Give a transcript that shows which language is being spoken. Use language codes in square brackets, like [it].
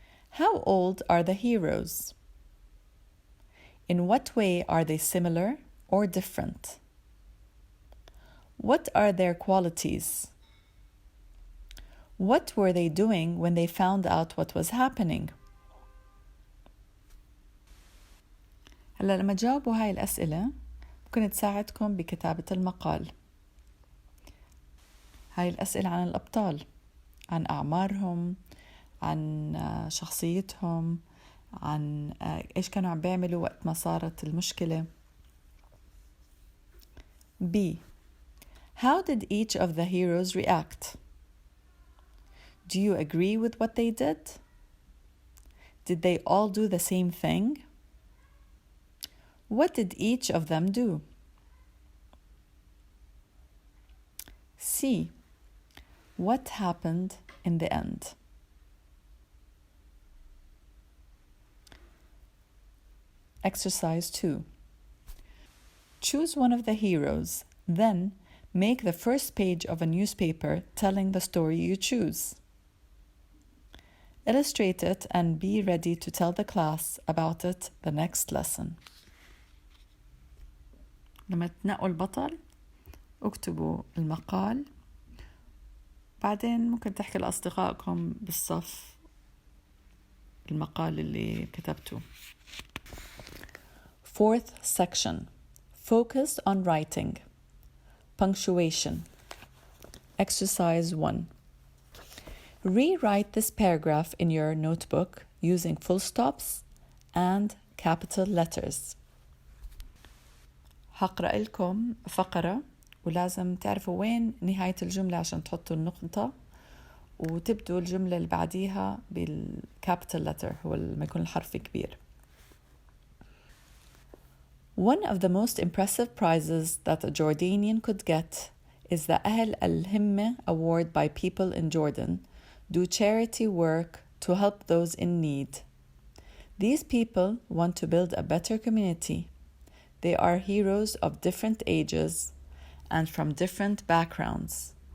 [en] How old are the heroes? In what way are they similar or different? What are their qualities? What were they doing when they found out what was happening? [ar] هلا لما تجاوبوا هاي الأسئلة ممكن تساعدكم بكتابة المقال. هاي الأسئلة عن الأبطال، عن أعمارهم، عن شخصيتهم، عن إيش كانوا عم بيعملوا وقت ما صارت المشكلة. [en] B. How did each of the heroes react? Do you agree with what they did? Did they all do the same thing? What did each of them do? C. What happened in the end? Exercise 2. Choose one of the heroes, then make the first page of a newspaper telling the story you choose. Illustrate it and be ready to tell the class about it the next lesson. [ar] لما تنقوا البطل اكتبوا المقال، بعدين ممكن تحكي لأصدقائكم بالصف المقال اللي كتبته. [en] Fourth section. Focus on writing. Punctuation. Exercise 1. Rewrite this paragraph in your notebook using full stops and capital letters. [ar] هقرأ لكم فقرة ولازم تعرفوا وين نهاية الجملة عشان تحطوا النقطة وتبدوا الجملة اللي بعديها بالكابيتال letter، هو لما يكون الحرف كبير. [en] One of the most impressive prizes that a Jordanian could get is the Ahl al-Himma Award by people in Jordan do charity work to help those in need. These people want to build a better community. They are heroes of different ages and from different backgrounds.